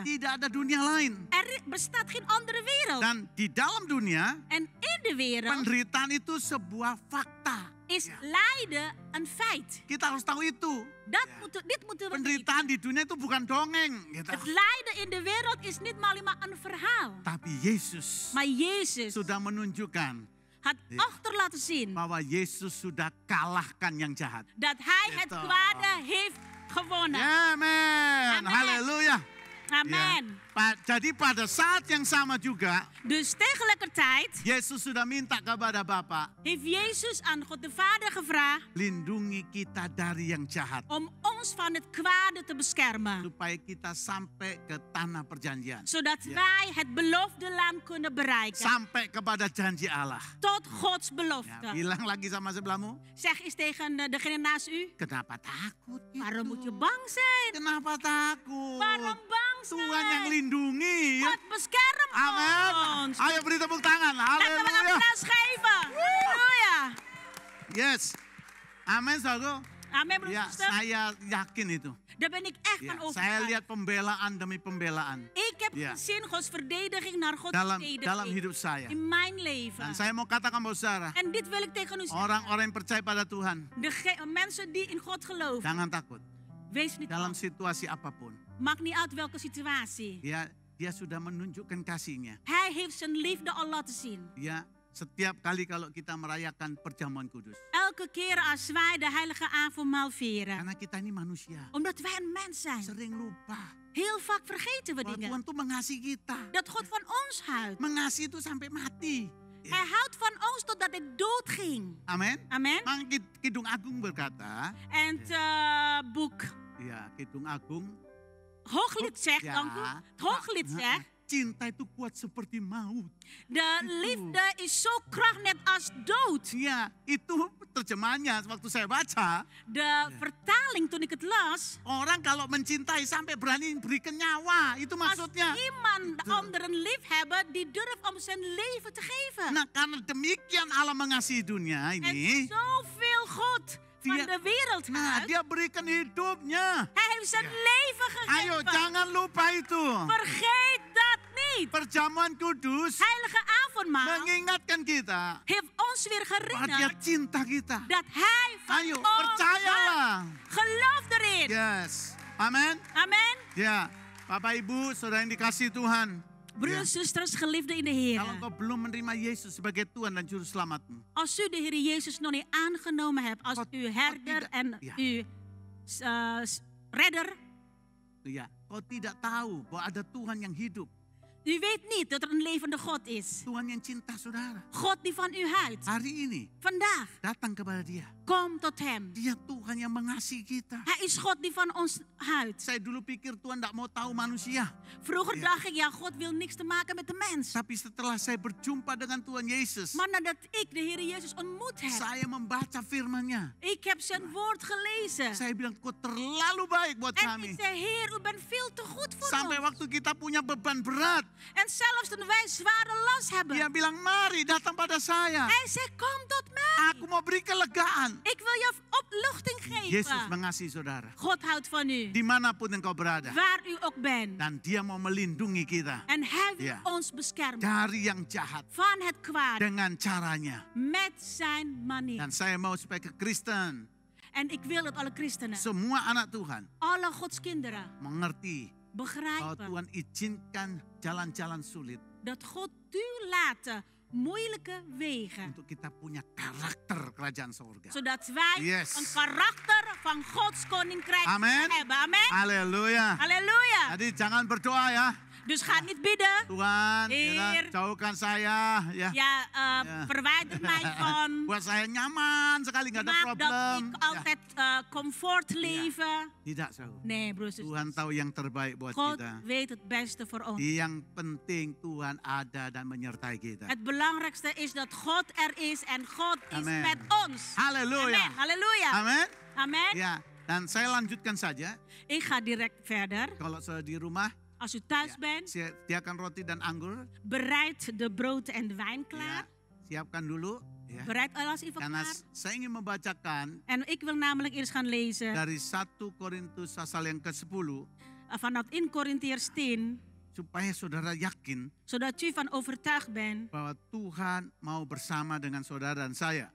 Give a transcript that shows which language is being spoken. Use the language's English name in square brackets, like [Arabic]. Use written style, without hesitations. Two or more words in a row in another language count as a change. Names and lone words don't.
[Indonesian] Tidak ada dunia lain. [Dutch] Er bestaat geen andere wereld. [Indonesian] Dan di dalam dunia, [Dutch] En in de wereld [Indonesian] penderitaan itu sebuah fakta. [Dutch] is Ja. lijden een feit. [Indonesian] Kita harus tahu itu. [Dutch] Dit moeten we [Indonesian] Penderitaan [Dutch] weten. [Indonesian] di dunia itu bukan dongeng. Gitu. [Dutch] Het lijden in de wereld is niet maar alleen maar een verhaal. [Indonesian] Tapi Yesus [Dutch] Maar Jezus [Indonesian] sudah menunjukkan [Dutch] had Ja. achter laten zien [Indonesian] bahwa Yesus sudah kalahkan yang jahat. [Dutch] dat hij het [Indonesian] Gitu. [Dutch] kwade heeft gewonnen. Amen. Amen. [Indonesian] Haleluya. Amen. Jadi pada saat yang sama juga, [Dutch] Dus tegelijkertijd [Indonesian] Yesus sudah minta kepada Bapa, [Dutch] heeft Jezus aan God de Vader gevraagd [Indonesian] lindungi kita dari yang jahat. [Dutch] om ons van het kwade te beschermen. [Indonesian] Supaya kita sampai ke tanah perjanjian. [Dutch] Zodat Ja. wij het beloofde land kunnen bereiken. [Indonesian] Sampai kepada janji Allah. [Dutch] Tot Gods [Indonesian] Ya, [Dutch] belofte. [Indonesian] bilang lagi sama sebelahmu, [Dutch] Zeg eens tegen degene naast u. [Indonesian] kenapa takut? gitu? [Dutch] Waarom moet je bang zijn? [Indonesian] Kenapa takut? [Dutch] Waarom bang [Indonesian] Tuhan yang [Dutch] zijn? [Indonesian] lindungi. [Dutch] God beschermt [Indonesian] Amin. [Dutch] ons. [Indonesian] Ayo beri tepuk tangan. [Dutch] Laten we een [Indonesian] Haleluya. [Dutch] applaus geven. Halleluja. [Indonesian] Yes. Amin, saudara. [Dutch] Amen, broer [Indonesian] Ya, [Dutch] en zuster. [Indonesian] saya yakin itu. [Dutch] Daar ben ik echt [Indonesian] Ya, [Dutch] van [Indonesian] saya [Dutch] overtuigd. [Indonesian] lihat pembelaan demi pembelaan [Dutch] Ik heb Ja. gezien Gods verdediging naar Gods [Indonesian] dalam [Dutch] verdediging [Indonesian] hidup saya. [Dutch] in mijn leven. [Indonesian] Dan saya mau katakan bahwa saudara, [Dutch] En dit wil ik tegen u zeggen. [Indonesian] orang-orang yang percaya pada Tuhan, [Dutch] Mensen die in God geloven. [Indonesian] jangan takut. [Dutch] Wees niet [Indonesian] Dalam [Dutch] bang. [Indonesian] situasi apapun, [Dutch] Maakt niet uit welke situatie. [Indonesian] dia sudah menunjukkan kasihnya. [Dutch] Hij heeft zijn liefde al laten zien. [Indonesian] Ya, setiap kali kalau kita merayakan perjamuan kudus. [Dutch] elke keer als wij de heilige avondmaal vieren. [Indonesian] Karena kita ini manusia. [Dutch] Omdat wij een mens zijn. [Indonesian] Sering lupa. [Dutch] Heel vaak vergeten we [Indonesian] Bahwa [Dutch] dingen. [Indonesian] Tuhan tuh mengasihi kita. [Dutch] Dat God van ons houdt. [Indonesian] Mengasihi itu sampai mati. [Dutch] Hij houdt van ons totdat hij doodging. [Indonesian] Amin. [Dutch] Amen. [Indonesian] Mang Kidung Agung berkata, [Dutch] En boek [Indonesian] ya Kidung Agung, [Dutch] Hooglied zegt, ja, dank u. Het Hooglied zegt, [Indonesian] cinta itu kuat seperti maut. [Dutch] de liefde is zo krachtig net als dood. [Indonesian] Ya, itu terjemahannya waktu saya baca. [Dutch] De vertaling toen ik het las, [Indonesian] Orang kalau mencintai sampai berani berikan nyawa, itu [Dutch] als [Indonesian] maksudnya. [Dutch] iemand de anderen lief hebben, die durft om zijn leven te geven. [Indonesian] Nah, karena demikian Allah mengasihi dunia [Dutch] En [Indonesian] ini. [Dutch] zoveel God van [Indonesian] Dia- [Dutch] de wereld [Indonesian] Nah, [Dutch] houdt, [Indonesian] dia berikan hidupnya. [Dutch] hij heeft zijn leven [Indonesian] Ayo, [Dutch] gegeven. [Indonesian] jangan lupa itu. [Dutch] Vergeet dat niet. [Indonesian] Perjamuan kudus [Dutch] Heilige avondmaal [Indonesian] mengingatkan kita [Dutch] heeft ons weer [Indonesian] bahwa dia [Dutch] herinnerd [Indonesian] cinta kita. [Dutch] dat hij van [Indonesian] Ayo, [Dutch] ons houdt. [Indonesian] percayalah. [Dutch] Geloof erin. [Indonesian] Yes. Amin. [Dutch] Amen. [Indonesian] Ya, Bapak Ibu, saudara yang dikasihi Tuhan. [Dutch] Broeders en zusters, geliefden in de [Indonesian] Kalau [Dutch] Heer. [Indonesian] engkau belum menerima Yesus sebagai Tuhan dan Juru Selamatmu, [Dutch] Als u de Heer Jezus nog niet aangenomen hebt als God- uw herder God en [Indonesian] tidak- [Dutch] uw redder. [Indonesian] ya, kau tidak tahu bahwa ada Tuhan yang hidup, [Dutch] U weet niet dat er een levende God is. [Indonesian] Tuhan yang cinta saudara. [Dutch] God die van u houdt. [Indonesian] Hari ini [Dutch] Vandaag, [Indonesian] datang kepada Dia. [Dutch] kom tot hem. [Indonesian] Dia Tuhan yang mengasihi kita. [Dutch] Hij is God die van ons houdt. [Indonesian] Saya dulu pikir Tuhan tidak mau tahu manusia. [Dutch] Vroeger dacht ik, ja, God wil niks te maken met de mens. [Indonesian] Tapi setelah saya berjumpa dengan Tuhan Yesus, [Dutch] Maar nadat ik de Heer Jezus ontmoet heb, [Indonesian] saya membaca firman-Nya. [Dutch] ik heb zijn woord gelezen. [Indonesian] Saya bilang, kau terlalu baik buat [Dutch] En [Indonesian] kami. [Dutch] ik zei, Heer, u bent veel te goed voor [Indonesian] Sampai [Dutch] ons. [Indonesian] waktu kita punya beban berat, [Dutch] En zelfs toen wij zware last hebben. [Indonesian] Dia bilang, mari datang pada saya. [Dutch] Hij zei, kom tot mij. [Indonesian] Aku mau beri kelegaan. [Dutch] Ik wil je opluchting geven. [Indonesian] Yesus mengasihi saudara. [Dutch] God houdt van u. [Indonesian] Dimanapun engkau berada. [Dutch] Waar u ook bent. [Indonesian] Dan Dia mau melindungi kita. [Dutch] En hij wil Ja. ons beschermen. [Indonesian] Dari yang jahat. [Dutch] Van het kwaad. [Indonesian] Dengan caranya. [Dutch] Met zijn manier. [Indonesian] Dan saya mau supaya ke Kristen. [Dutch] En ik wil dat alle christenen. [Indonesian] Semua anak Tuhan. [Dutch] Alle Gods kinderen. [Indonesian] Mengerti. Bahwa [Dutch] Begrijpen. [Indonesian] Tuhan izinkan jalan-jalan sulit. [Dutch] Dat God toelaten moeilijke wegen. [Indonesian] Untuk kita punya karakter kerajaan surga. [Dutch] Zodat wij Yes. een karakter van Gods koninkrijk Amen. hebben. Amen. [Indonesian] Haleluya. [Dutch] Halleluja. [Indonesian] Jadi jangan berdoa ya. [Dutch] Dus ga niet bidden. [Indonesian] Tuhan, [Dutch] Heer. [Indonesian] jauhkan saya. Ya. [Dutch] Ja, Ja. verwijder mij van. [Indonesian] Buat saya nyaman sekali, nggak ada [Dutch] Maak dat [Indonesian] problem. [Dutch] ik altijd comfort leven. [Indonesian] Tidak, Saudara. [Dutch] Nee, broers en [Indonesian] Tuhan [Dutch] zusters. [Indonesian] tahu yang terbaik buat [Dutch] God [Indonesian] kita. [Dutch] weet het beste voor ons. [Indonesian] Yang penting Tuhan ada dan menyertai kita. [Dutch] Het belangrijkste is dat God er is en God is Amen. met ons. [Indonesian] Haleluya. [Dutch] Amen. Halleluja. [Indonesian] Amin. [Dutch] Amen. [Indonesian] Ya, dan saya lanjutkan saja. [Dutch] Ik ga direct verder. [Indonesian] Kalau saya di rumah, [Dutch] Als u thuis bent, [Indonesian] saya sediakan roti dan anggur. [Dutch] bereid de brood en de wijn [Indonesian] Ya, [Dutch] klaar. [Indonesian] siapkan dulu. Ya. [Dutch] Bereid alles even [Indonesian] Karena [Dutch] klaar. [Indonesian] saya ingin membacakan [Dutch] En ik wil namelijk eerst gaan lezen [Indonesian] dari 1 Korintus pasal yang ke-10. [Dutch] vanaf in Korintiërs 10, [Indonesian] Supaya saudara yakin [Dutch] zodat u van overtuigd bent [Indonesian] bahwa Tuhan mau bersama dengan saudara dan saya.